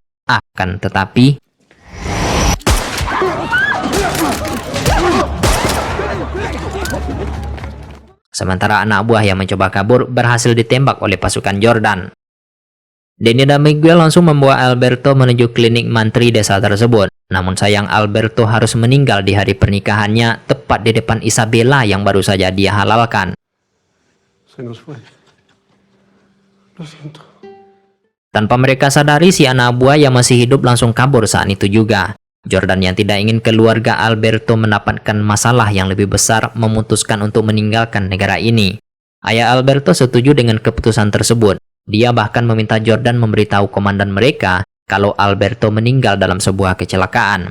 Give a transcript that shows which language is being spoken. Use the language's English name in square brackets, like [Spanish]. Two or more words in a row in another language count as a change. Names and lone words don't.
[Indonesian] Akan tetapi, sementara anak buah yang mencoba kabur berhasil ditembak oleh pasukan Jordan. Danny dan Miguel langsung membawa Alberto menuju klinik mantri desa tersebut. Namun sayang, Alberto harus meninggal di hari pernikahannya tepat di depan Isabella yang baru saja dia halalkan. [Spanish] Se nos fue. Lo siento. [Indonesian] Tanpa mereka sadari, si anak buah yang masih hidup langsung kabur saat itu juga. Jordan yang tidak ingin keluarga Alberto mendapatkan masalah yang lebih besar memutuskan untuk meninggalkan negara ini. Ayah Alberto setuju dengan keputusan tersebut. Dia bahkan meminta Jordan memberitahu komandan mereka kalau Alberto meninggal dalam sebuah kecelakaan.